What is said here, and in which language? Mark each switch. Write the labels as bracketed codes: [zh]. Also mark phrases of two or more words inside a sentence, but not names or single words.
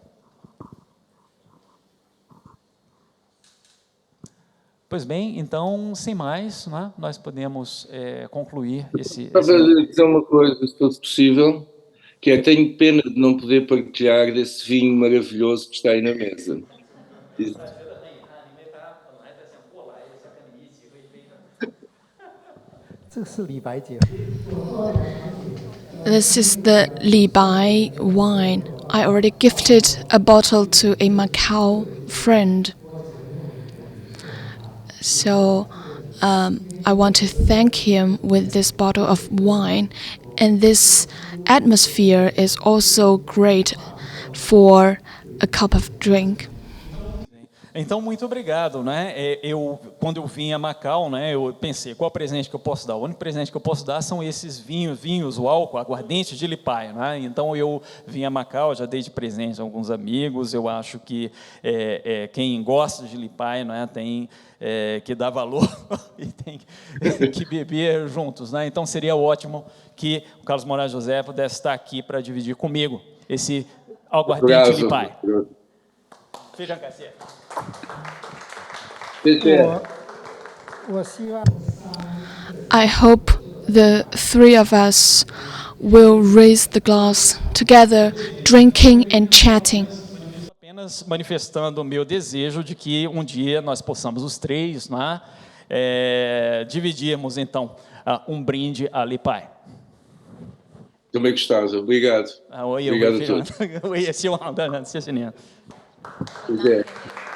[pt] Pois bem, então, sem mais, né, nós podemos concluir esse... Estava a dizer uma coisa, se fosse possível, que é: tenho pena de não poder partilhar desse vinho maravilhoso que está aí na mesa. [en] This is the Li-Bai wine. I already gifted a bottle to a Macau friend. So I want to thank him with this bottle of wine. And this atmosphere is also great for a cup of drink. [pt] Então, muito obrigado, né? Quando eu vim a Macau, né, eu pensei, qual presente que eu posso dar? O único presente que eu posso dar são esses vinhos, o álcool, aguardente de Li-Bai, né? Então, eu vim a Macau, já dei de presente a alguns amigos. Eu acho que quem gosta de Li-Bai, né, tem que dar valor e tem que beber juntos, né? Então, seria ótimo que o Carlos Moraes José pudesse estar aqui para dividir comigo esse aguardente de Li-Bai. Feijão Garcia. [zh] 谢谢。我希望 [en] I hope the three of us will raise the glass together, drinking and chatting. [pt] Apenas manifestando o meu desejo de que um dia nós possamos os três, né, dividirmos então brinde ali, Pai. Também gostava. Obrigado. Obrigado a todos. [zh] 我也希望的，谢谢您。谢谢。